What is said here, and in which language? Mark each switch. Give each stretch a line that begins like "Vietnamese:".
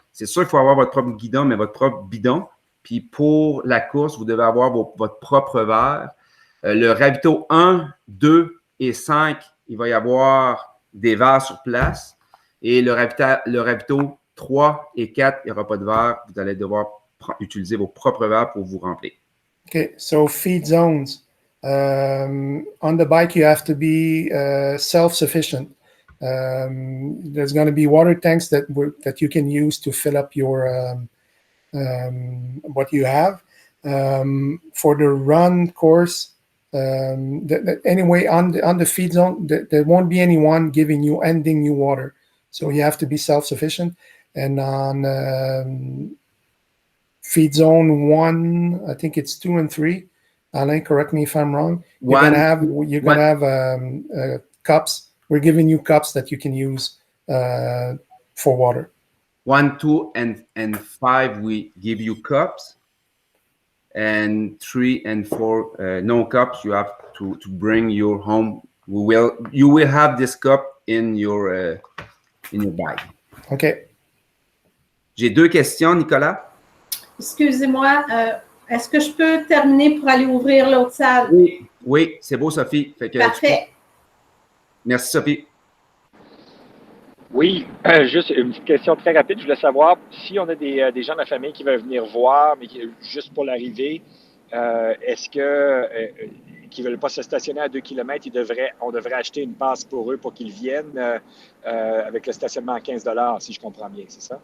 French: C'est sûr qu'il faut avoir votre propre guidon, mais votre propre bidon. Puis pour la course, vous devez avoir votre propre verre. Le ravito 1, 2 et 5, il va y avoir des verres sur place. Et le ravito 3 et 4, il n'y aura pas de verre. Vous allez devoir utiliser vos propres verres pour vous remplir.
English: Okay, so feed zones. On the bike, you have to be self-sufficient. There's going to be water tanks that you can use to fill up your what you have. For the run course, anyway, on the feed zone, there won't be anyone ending you water. So you have to be self-sufficient. And on feed zone 1, I think it's 2 and 3. Alain, correct me if I'm wrong. You're gonna have cups. We're giving you cups that you can use for water. 1, 2, and 5, we give you cups. And 3 and 4, no cups. You have to bring your home. You will have this cup in your bag. OK.
French: J'ai 2 questions, Nicolas. Excusez-moi, est-ce que je peux terminer pour aller ouvrir l'autre salle? Oui, c'est beau, Sophie. Parfait. Merci, Sophie. Oui, juste une petite question très rapide. Je voulais savoir si on a des gens de la famille qui veulent venir voir, mais juste pour l'arrivée, est-ce qu'ils ne veulent pas se stationner à 2 km, on devrait acheter une passe pour eux pour qu'ils viennent avec le stationnement à 15 $, si je comprends bien, c'est ça?